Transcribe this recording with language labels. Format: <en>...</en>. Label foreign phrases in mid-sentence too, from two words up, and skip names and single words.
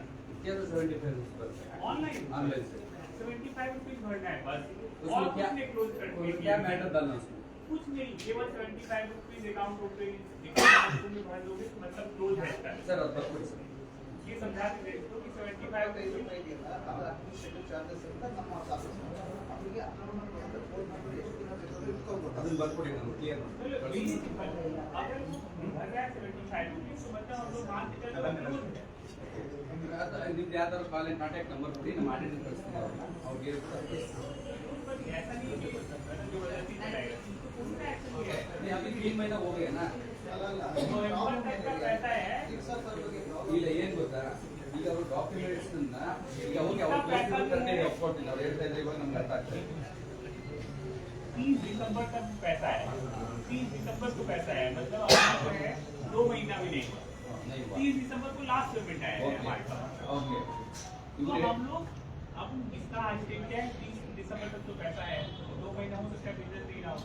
<hi>क्या तो 75 ऑनलाइन ऑनलाइन से 75 रुपीज भरना है बस, उसमें और क्या- कुछ नहीं क्लोज करने के क्या लिए। मैटर डालना उसमें? कुछ नहीं, केवल 75 रुपीज अकाउंट में भर दोगे तो मतलब क्लोज है इसका। सर अब बताओ सर। ये समझा देते हैं इसको कि 75 रुपीज</hi> <kn>ಇದೆಯಲ್ಲ, ಅದು</kn> <en>administrative charges</en> <kn>ಅಂತ ನಮ್ಮ process ಮಾಡ್ತಾರೆ. ಅವರಿಗೆ</kn> <en>account number phone number</en> <kn>ಎಷ್ಟು ದಿನ ಬೇಕಾದ್ರೂ ಇಟ್ಕೊಳ್ಬೋದು. ಅದನ್ನ ಬರ್ಕೊಡಿ ನಾನು ಕ್ಲಿಯರ್</kn> <hi>मतलब अगर वो भर रहा है 75 रुपीज तो मतलब हम लोग मान के चलो क्लोज है।</hi> <kn>ನಿಮ್ದು ಯಾವ್ದಾದ್ರು</kn> <en>college contact number</en> <kn>ಕೊಡಿ, ನಮ್ಮ ಆಡಿಟರ್ ಕಳಿಸ್ತೀನಿ ಅವ್ರಿಗೆ.</kn> <hi>ऐसा नहीं है कि जबरदस्ती चलाएगा, तो पूरा एक्शन लिया है। नहीं, अभी 3 महीना हो गया ना। नवंबर तक का पैसा है,</hi> <kn>ಇಲ್ಲ ಏನ್ ಗೊತ್ತಾ, ಈಗ ಅವರು ಡಾಕ್ಯುಮೆಂಟ್ಸ್ ಈಗ ಹೋಗಿ ಅವ್ರು ಕರೆಕ್ಟಾಗಿ ಒಪ್ಕೊಳ್ತೀನಿ, ಅವ್ರು ಹೇಳ್ತಾ ಇದ್ರೆ ಇವಾಗ ನಮ್ಗೆ ಅರ್ಥ ಆಗ್ತದೆ.</kn> <hi>30 दिसंबर तक पैसा है, 30 दिसंबर को पैसा है, मतलब अब जो है 2 महीना भी नहीं हुआ। नहीं हुआ। 30 दिसंबर को</hi> <en>last payment</en> <hi>आया है हमारे पास। ओके, तो हम लोग अब इसका आज डेट क्या है, 30 दिसंबर तक तो पैसा है, 2 महीना हो सकता है बिजनेस नहीं रहा हो।</hi>